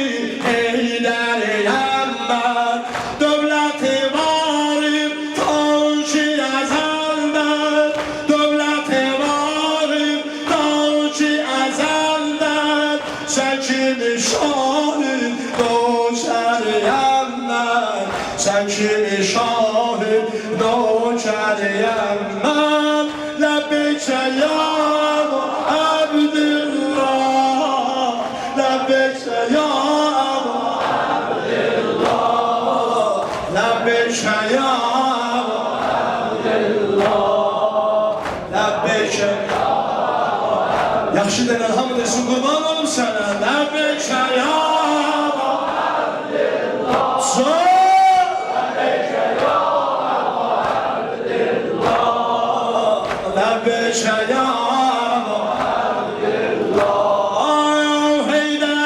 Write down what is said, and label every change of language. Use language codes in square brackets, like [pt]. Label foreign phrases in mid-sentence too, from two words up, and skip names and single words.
[az] حیدر همت دولت واریم تاجی ازلدن دولت واریم تاجی ازلدن سکین شاه نوکر همت سکین شاه نوکر همت [ar] لبیک یا ابا عبدالله لبیک یا ابا عبدالله لبیک یا ابا عبدالله لبیک یا [az] yaxşı denən hamı desin qurban olum sənə [ar] لبیک یا ابا عبدالله لبیک یا ابا عبدالله حیدر